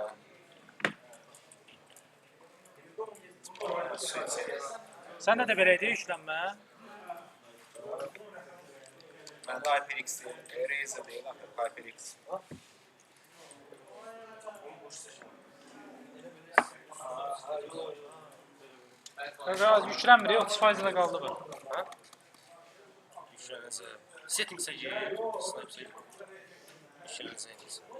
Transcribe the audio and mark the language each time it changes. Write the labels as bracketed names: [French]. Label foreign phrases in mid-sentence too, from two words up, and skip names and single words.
[Azerbaijani] Səndə də belə idi yüklənmə. [Turkish] Ben de HyperX değil, Razer değil, HyperX. [Azerbaijani] Qaqa yüklənmir, 30% ilə qaldı bu. Yüklənəcək. Settingsə gir. Snapsə gir. Yüklənəcək.